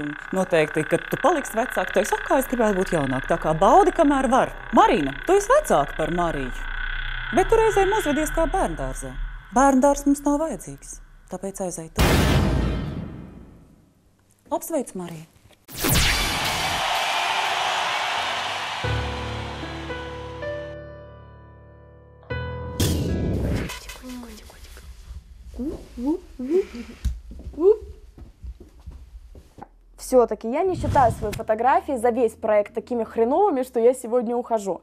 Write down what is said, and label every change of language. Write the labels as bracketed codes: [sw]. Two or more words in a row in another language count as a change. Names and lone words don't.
[lv] Un noteikti, kad tu paliksi vecāka, tu esi kā es gribētu būt jaunāka. Tā kā baudi, kamēr var. Marina, tu esi vecāka par Mariju, bet tu reizēm uzvedies kā bērndārzā. Bērndārs mums nav vajadzīgs, tāpēc aizej tu. Apsveic, Marija! [ru] Все-таки я не считаю свои фотографии за весь проект такими хреновыми, что я сегодня ухожу.